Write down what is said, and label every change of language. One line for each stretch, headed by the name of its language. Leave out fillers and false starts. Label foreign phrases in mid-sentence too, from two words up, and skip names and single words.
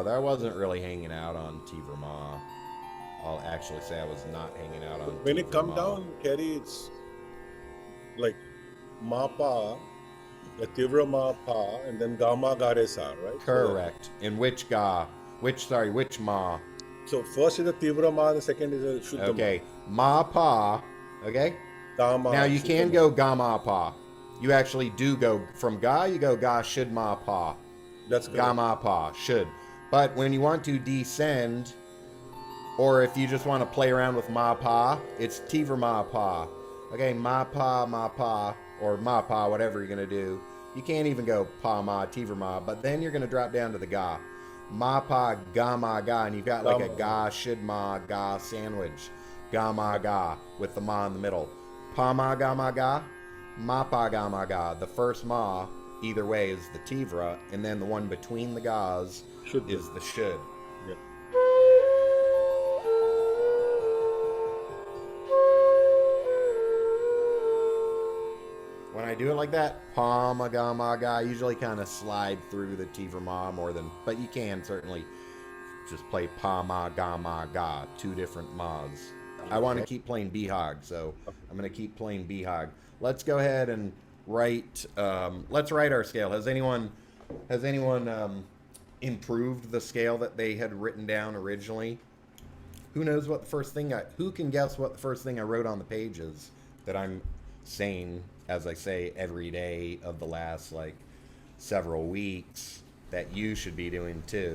English: I wasn't really hanging out on Tivra Ma. I'll actually say I was not hanging out on. When Tivra it come Ma. down, Kerry, it's like Ma Pa, the Tivra Ma Pa, and then Gama Gare Sa, right? Correct. In which Ga? Which Ma? So first is the Tivra Ma, and the second is the Shuddha Okay. Ma Pa. Okay. Ma. Gama, Now you Shuddha can Ma. go Ga Ma Pa. You actually do go from Ga, you go Ga Should Ma Pa. That's good. Ga Ma Pa. Should. But when you want to descend, or if you just want to play around with Ma Pa, it's Tivra Ma Pa. Okay, ma pa, or ma pa, whatever you're gonna do. You can't even go pa ma tivra ma, but then you're gonna drop down to the ga. Ma pa ga ma ga, and you've got like a ga shid ma ga sandwich. Ga ma ga with the ma in the middle. Pa ma ga, ma pa ga ma ga. The first ma, either way, is the tivra, and then the one between the gas is the should. Yeah. When I do it like that, pa ma ga, I usually kind of slide through the tivra ma more than, but you can certainly just play pa ma ga, two different mas. I want to keep playing Bihag, so I'm going to keep playing Bihag. Let's go ahead and write. Let's write our scale. Has anyone improved the scale that they had written down originally? Who knows what the first thing? Who can guess what the first thing I wrote on the page is that I'm saying, as I say every day of the last like several weeks, that you should be doing too?